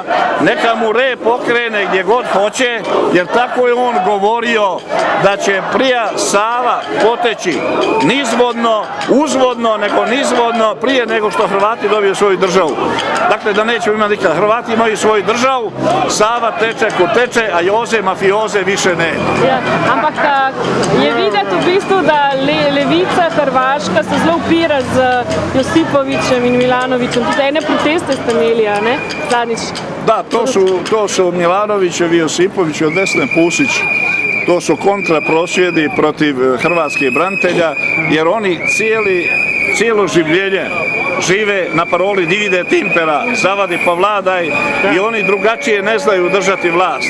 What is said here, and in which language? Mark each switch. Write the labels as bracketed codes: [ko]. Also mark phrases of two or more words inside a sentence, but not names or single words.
[hr] Neka mu rep okrene gdje god hoće, jer tako je on govorio da će prije Sava poteći nizvodno, uzvodno, nego nizvodno, prije nego što Hrvati dobiju svoju državu. Dakle, da nećemo imati nikad. Hrvati imaju svoju državu, Sava teče ko teče, a Joze mafioze više ne. [sl] Ja, ampak je videti v bistvu, da levica Hrvaška se zelo upira z Josipovićem in Milanovićem. Tudi ene proteste ste imeli, a ne? Zadnjič. [hr] Da, to su Milanovićevi, Josipović od Vesne Pusić. to su kontraprosvjedi protiv hrvatskih branitelja, jer oni cijelo življenje žive na paroli [la] divide timpera, [hr] zavadi pa vladaj i oni drugačije ne znaju držati vlast.